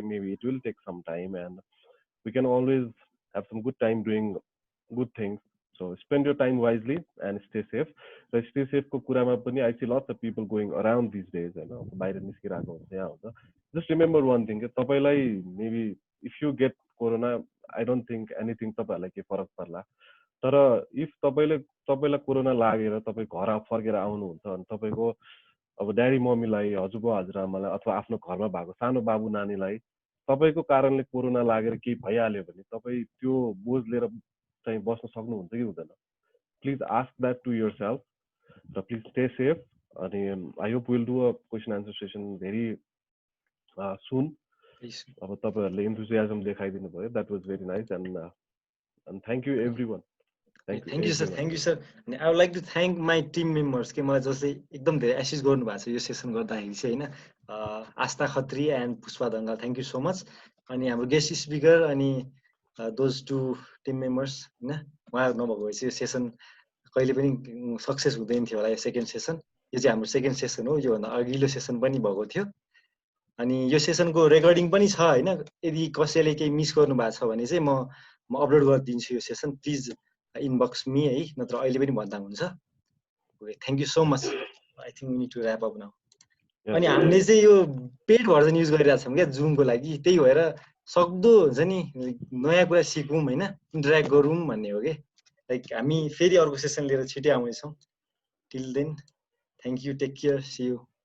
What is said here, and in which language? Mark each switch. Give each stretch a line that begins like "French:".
English: Maybe it will take some time, and we can always have some good time doing good things. So spend your time wisely and stay safe. So stay safe ko kurama pani I see lots of people going around these days, you know,
Nepali: bahira niskirako huncha yaha huncha.
English: Just remember one thing, tapailai maybe if you get corona, I don't think anything
Nepali: tapailai ke farak parla. तर if तपाईँलाई corona लागेर तपाईँ घर फर्केर आउनुहुन्छ भने तपाईँको अब ड्याडी मम्मीलाई, हजुरबा हजुरआमालाई, अथवा आफ्नो घरमा भएको सानो बाबु नानीलाई तपाईँको कारणले कोरोना लागेर केही भइहाल्यो भने तपाईँ त्यो बोझ लिएर चाहिँ बस्न सक्नुहुन्छ कि हुँदैन?
English: Please ask that to yourself र please stay safe. अनि I hope will do a question answer session very soon.
Nepali: अब तपाईँहरूले इन्थुजियाजम देखाइदिनु भयो,
English: That was very nice. And thank you everyone. Thank you, sir. Thank you, sir. And I would like to thank my team members
Nepali: के मलाई जसले एकदम धेरै assist गर्नु भएको छ यो सेसन गर्दाखेरि चाहिँ होइन. आस्था Khatri and Pushpa Dangal,
English: Thank you so much.
Nepali: अनि हाम्रो गेस्ट स्पिकर अनि दोज टु टिम मेम्बर्स होइन, उहाँहरू नभएको भए चाहिँ यो सेसन कहिले पनि सक्सेस हुँदैन थियो होला. यो सेकेन्ड सेसन, यो चाहिँ हाम्रो सेकेन्ड सेसन हो. योभन्दा अघिल्लो सेसन पनि भएको थियो. अनि यो सेसनको रेकर्डिङ पनि छ होइन. यदि कसैले केही मिस गर्नु भएको छ भने चाहिँ म अपलोड गरिदिन्छु यो सेसन.
English: please inbox me
Nepali: है, नत्र अहिले पनि भन्दा हुन्छ.
English: Okay, thank you so much. I think we need to wrap up now.
Nepali: अनि हामीले चाहिँ यो पेड भर्जन युज गरिरहेको छौँ क्या जुमको लागि. त्यही भएर सक्दो हुन्छ नि नयाँ कुरा सिकौँ होइन, इन्टरेक्ट गरौँ भन्ने हो कि. लाइक हामी फेरि अर्को सेसन लिएर छिटै आउनेछौँ.
English: Till then thank you, take care, see you.